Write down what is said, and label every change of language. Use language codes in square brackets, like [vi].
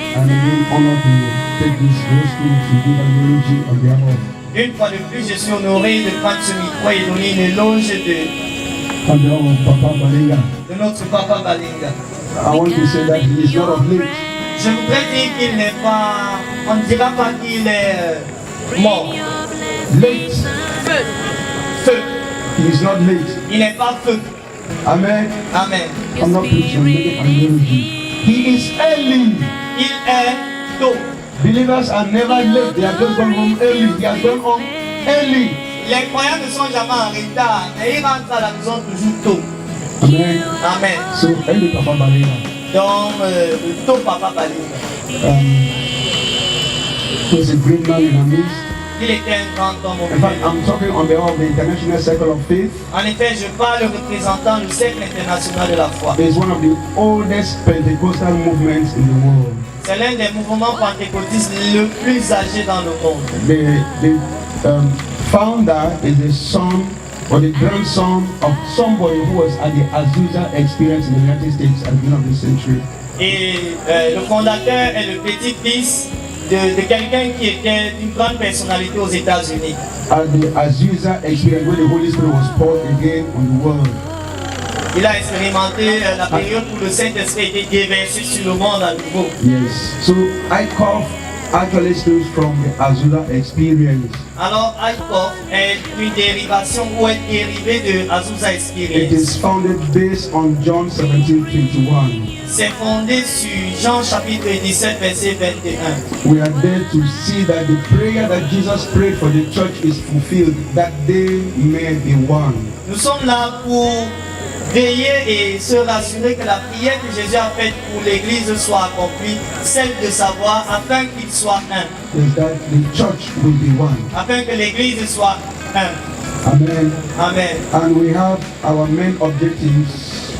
[en] I'm again honored to take this gospel to give an eulogy on behalf of [fr] une fois de plus, je suis honoré de prendre ce micro et donner une éloge de [en] Papa Balinga. [fr] notre papa Balinga. [en] I want to say that he is not of late. [fr] Je voudrais dire qu'il n'est pas, on ne dira pas qu'il est mort. [en] Late. [fr] Feu. [en] He is not late. [fr] Il n'est pas feu. [en] Amen. [fr] Amen. [en] I'm not preaching, I'm making an eulogy. He is early. [fr] Il est tôt. [en] Believers are never late. They are just gone home early. He has gone home early. [fr] Les croyants ne sont jamais en retard, mais ils rentrent à la maison toujours tôt. [en] Amen. [fr] Amen. [en] So, early Papa Balinga. [fr] Donc, tôt papa Balinga. [en] He was a great man in our midst. [fr] Il était un grand homme au [en] In fact, [fr] milieu. [en] I'm talking on behalf of the International Circle of Faith. [fr] En effet, je parle représentant le cercle international de la foi. [en] It's one of the oldest Pentecostal movements in the world. [fr] C'est l'un des mouvements pentecôtistes le plus âgé dans le monde. [en] The founder is the son or the grandson of somebody who was at the Azusa experience in the United States at the beginning of the century. [fr] Et le fondateur est le petit-fils de quelqu'un qui était une grande personnalité aux États-Unis. [en] At the Azusa experience where the Holy Spirit was poured again on the world. [fr] Il a expérimenté la période où le Saint-Esprit a été déversé sur le monde à nouveau. [en] Yes. So ICOF actually stems from the Azusa experience. [fr] Alors, ICOF est une dérivation ou est dérivée de Azusa [en] It [fr] Experience. [en] is founded based on John 17:21. [fr] C'est fondé sur Jean chapitre 17, verset 21. [en] We are there to see that the prayer that Jesus prayed for the church is fulfilled, that they may be one. [fr] Nous sommes là pour veiller et se rassurer que la prière que Jésus a faite pour l'Église soit accomplie, celle de savoir, afin qu'il soit un. [en] Is that the church will be one. [fr] Afin que l'Église soit un. [en] Amen. [fr] Amen. [en] And we have our main objectives.